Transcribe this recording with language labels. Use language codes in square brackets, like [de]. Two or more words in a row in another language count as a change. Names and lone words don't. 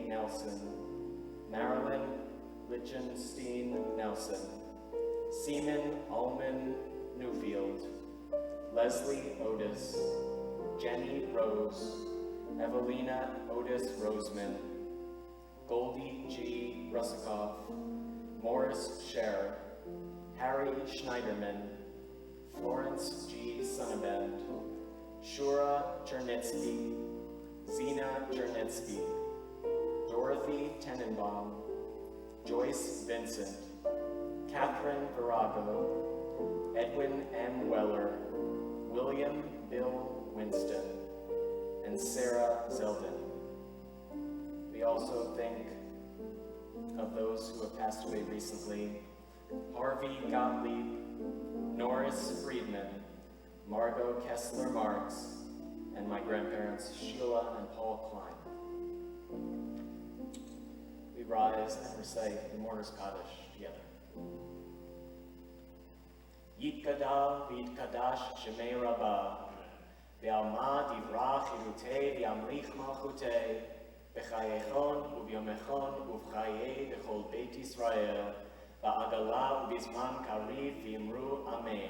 [en] Nelson, Marilyn Lichtenstein Nelson, Seaman Ullman Newfield, Leslie Otis, Jenny Rose, Evelina Otis Roseman, Goldie G. Rusikoff, Morris Scher, Harry Schneiderman, Florence G. Sonnabend, Shura Chernitsky, Zina Chernitsky, Dorothy Tenenbaum, Joyce Vincent, Catherine Virago, Edwin M. Weller, William Bill Winston, and Sarah Zeldin. We also think of those who have passed away recently: Harvey Gottlieb, Norris Friedman, Margot Kessler Marks, and my grandparents Sheila and Paul Klein. We rise and recite the Mourner's Kaddish together. [arc] יתגדל ויתקדש שמה רבא בעלמא די ברא כרעותה וימליך מלכותה בחייכון וביומיכון ובחיי דכל בית ישראל, בעגלא ובזמן קריב ואמרו אמן.